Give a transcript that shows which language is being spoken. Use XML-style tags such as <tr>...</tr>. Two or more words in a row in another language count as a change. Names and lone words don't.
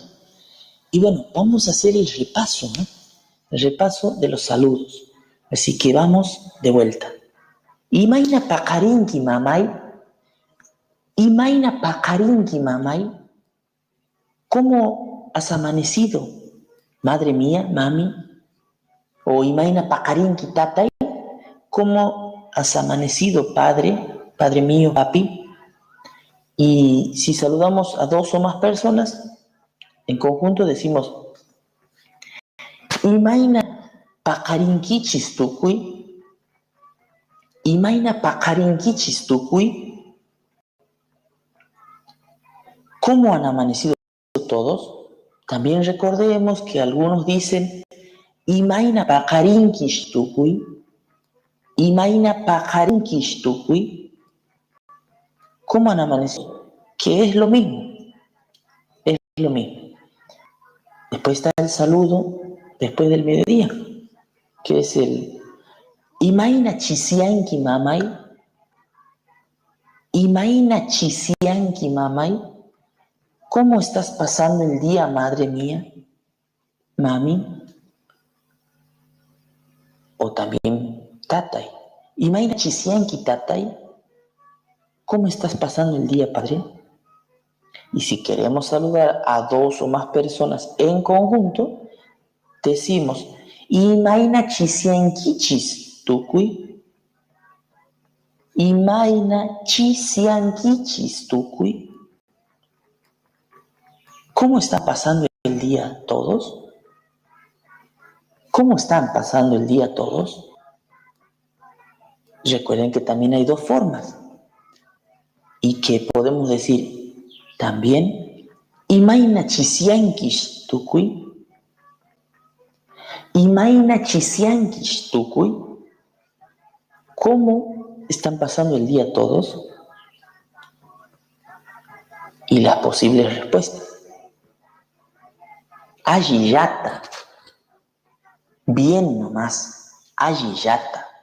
<es>Y bueno, vamos a hacer el repaso, ¿no? El repaso de los saludos. Así que vamos de vuelta.</es> <qu>Imaina pakarinki mamay. Imaina pakarinki mamay.</qu> <es>¿Cómo has amanecido, madre mía, mami?</es> <qu>O Imaina pakarinki tatay.</qu> <es>¿Cómo has amanecido, padre mío, papi? Y si saludamos a 2 o más personas, en conjunto decimos</es> <qu>Imaina pakarinkichis tukuy. Imaina pakarinkichis tukuy.</qu> <es>¿Cómo han amanecido todos? También recordemos que algunos dicen</es> <qu>Imaina pakarinkish tukuy. Imaina pakarinkish tukuy.</qu> <es>¿Cómo han amanecido? Que es lo mismo. Es lo mismo. Después está el saludo después del mediodía, que es el</es> <qu>Imaina chisianki mamay. Imaina chisianki mamay.</qu> <es>¿Cómo estás pasando el día, madre mía, mami? O también tatay.</es> <qu>Imaina chisianki tatay.</qu> <es>¿Cómo estás pasando el día, padre? Y si queremos saludar a 2 o más personas en conjunto, decimos</es> <qu>Imaina chisiankichis tukuy. Imayna chisiankichis tukuy.</qu> <es>¿Cómo están pasando el día todos? ¿Cómo están pasando el día todos? Recuerden que también hay dos formas y que podemos decir también</es> <qu>Imayna chisiankish tukuy. Imayna chisiankish tukuy.</qu> <es>¿Cómo están pasando el día todos? Y las posibles respuestas. Ayillata. Bien nomás. Ayillata.</es>